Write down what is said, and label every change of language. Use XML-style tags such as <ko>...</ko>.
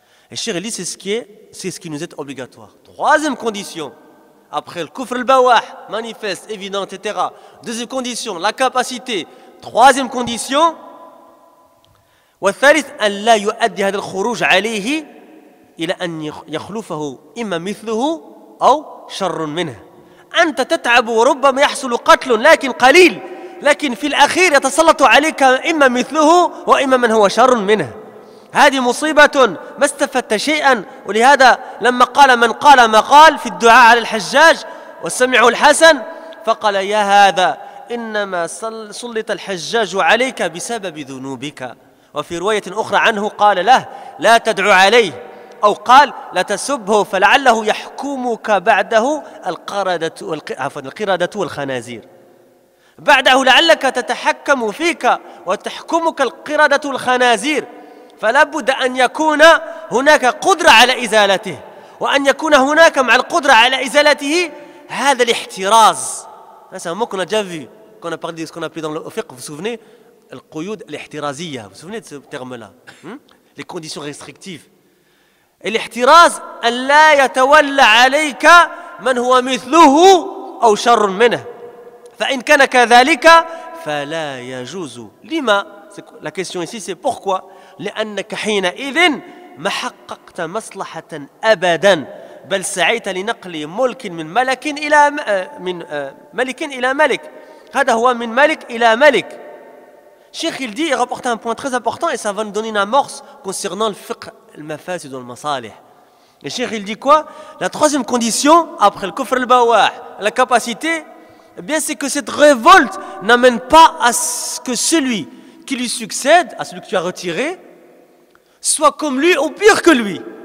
<fr>Et Cheikh, il dit, c'est ce qui nous est obligatoire. Troisième condition, après le kufr al-bawah, manifeste, évident, etc. Deuxième condition, la capacité. Troisième condition,</fr> <ar>والثالث أن لا يؤدي هذا الخروج عليه إلى أن يخلفه إما مثله أو شر منه. أنت تتعب وربما يحصل قتل لكن قليل، لكن في الأخير يتسلط عليك إما مثله وإما من هو شر منه. هذه مصيبة ما استفدت شيئا. ولهذا لما قال من قال ما قال في الدعاء على الحجاج وسمعه الحسن فقال يا هذا إنما سلط الحجاج عليك بسبب ذنوبك. وفي رواية أخرى عنه قال له لا تدعو عليه أو قال لا تسبه فلعله يحكمك بعده القردة والخنازير. بعده لعلك تتحكم فيك وتحكمك القردة والخنازير. فلا بد أن يكون هناك قدرة على إزالته وأن يكون هناك مع القدرة على إزالته هذا الاحتراز.</ar> <fr>C'est un mot qu'on a déjà vu, qu'on a parlé de ce qu'on a appelé dans le fiqh, vous vous souvenez?</fr> <ar>القيود الاحترازية.</ar> <fr>Vous vous souvenez de ce terme-là? Les conditions restrictives.</fr> <ar>الاحتراز أن لا يتولى عليك من هو مثله أو شر منه. فإن كان كذلك فلا يجوز. لما؟</ar> <fr>La question ici c'est pourquoi؟</fr> <ar>لأنك حينئذ ما حققت مصلحة أبدا بل سعيت لنقل ملك من ملك إلى ملك إلى ملك. هذا هو من ملك إلى ملك.</ar> <fr>Cheikh, il dit, il rapporte un point très important et ça va nous donner une amorce concernant le fiqh, le mafasid ou le masalih. Et Cheikh, il dit quoi? La troisième condition, après le kufr al-bawah, la capacité, eh bien, c'est que cette révolte n'amène pas à ce que celui qui lui succède, à celui que tu as retiré, soit comme lui ou pire que lui.</fr>